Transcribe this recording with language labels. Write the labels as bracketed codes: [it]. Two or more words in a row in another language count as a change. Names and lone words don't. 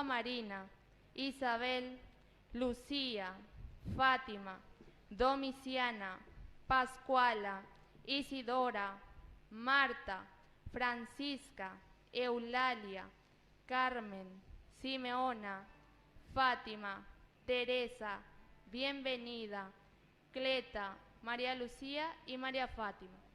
[es] Marina, Isabel, Lucía, Fátima, Domiciana, Pascuala, Isidora, Marta, Francisca, Eulalia, Carmen, Simeona, Fátima, Teresa, Bienvenida, Cleta, María Lucía y María Fátima.